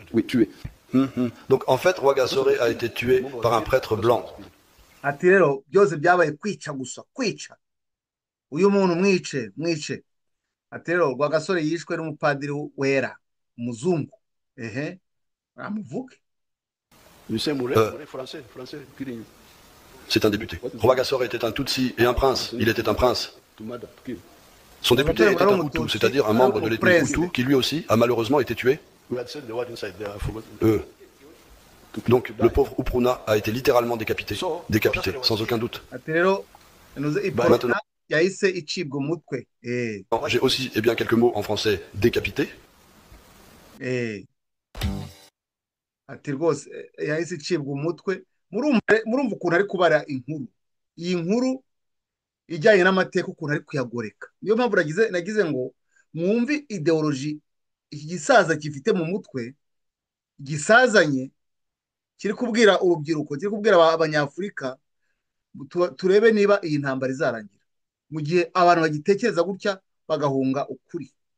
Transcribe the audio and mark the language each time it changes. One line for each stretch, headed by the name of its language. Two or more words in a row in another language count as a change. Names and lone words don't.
French: Oui, tuer. Donc en fait, Rwagasore a été tué par un prêtre blanc.
Kinyarwanda: ati rero byose byabaye kwica gusa, kwica uyu muntu, mwice. ati rero Rwagasore yishwe n'umupadiri wera, umuzungu, amuvuge.
French: C'est un député. Rwagasore était un Tutsi et un prince. Il était un prince. Son député était un Hutu, c'est-à-dire un membre de l'ethnie Hutu qui lui aussi a malheureusement été tué. Donc le pauvre Upruna a été littéralement décapité, sans aucun doute.
Kinyarwanda: ati rero
French: Maintenant,
Kinyarwanda: yahise icibwa umutwe.
French: j'ai aussi quelques mots en français, décapité.
Kinyarwanda: ati rwose yahise icibwa umutwe. Murumva ukuntu ari kubara inkuru, iyi nkuru ijyanye n'amateka, ukuntu ari kuyagoreka. Niyo mpamvu nagize ngo mwumve ideoloji iki gisaza gifite mu mutwe, gisazanye, kiri kubwira urubyiruko, kiri kubwira abanyafurika, turebe niba iyi ntambara izarangira mu gihe abantu bagitekereza gutya bagahunga ukuri.